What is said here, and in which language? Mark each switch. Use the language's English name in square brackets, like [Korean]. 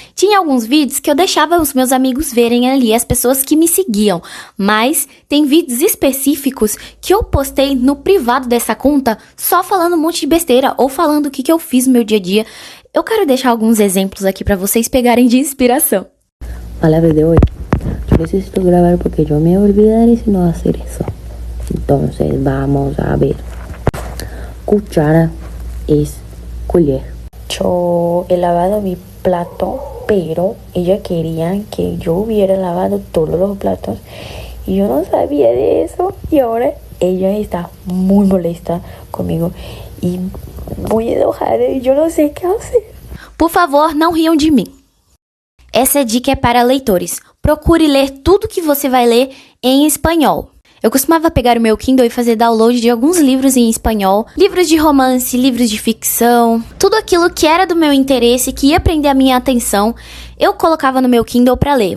[Portuguese] Tinha alguns vídeos que eu deixava os meus amigos verem ali, as pessoas que me seguiam. Mas tem vídeos específicos que eu postei no privado dessa conta, só falando um monte de besteira ou falando o que eu fiz no meu dia a dia. Eu quero deixar alguns exemplos aqui pra vocês pegarem de inspiração. [Spanish] Palabra de hoy. Yo necesito grabar porque yo me olvidaré si no hacer eso. Entonces vamos a ver. Cuchara es colher. Yo he lavado mi plato, pero ella quería que yo hubiera lavado todos los platos y yo no sabía de eso, y ahora ella está muy molesta conmigo y muy enojada y yo no sé qué hacer. [Portuguese] Por favor, não riam de mim. Essa dica é para leitores. Procure ler tudo que você vai ler em espanhol. Eu costumava pegar o meu Kindle e fazer download de alguns livros em espanhol, livros de romance, livros de ficção, tudo aquilo que era do meu interesse, que ia prender a minha atenção, eu colocava no meu Kindle para ler.